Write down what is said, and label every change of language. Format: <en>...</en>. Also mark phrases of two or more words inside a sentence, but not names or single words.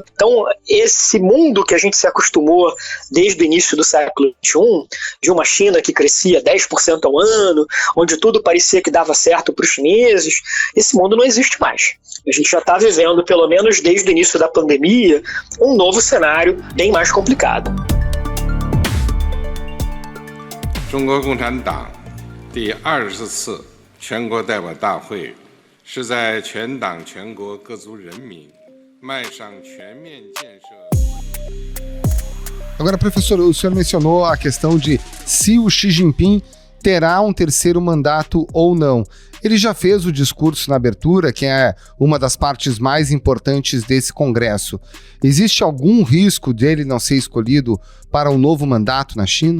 <pt>Então, esse mundo que a gente se acostumou desde o início do século XXI, de uma China que crescia 10% ao ano, onde tudo parecia que dava certo para os chineses, esse mundo não existe mais. A gente já está vivendo, pelo menos desde o início da pandemia, um novo cenário bem mais complicado.</pt> <zh>中国共产党第20次全国代表大会是在全党全国各族人民迈上全面建设。</zh> <pt>Agora, professor, o senhor mencionou a questão de se o Xi Jinping terá um terceiro mandato ou não. Ele já fez o discurso na abertura, que é uma das partes mais importantes desse congresso. Existe algum risco dele não ser escolhido para um novo mandato na China?</pt>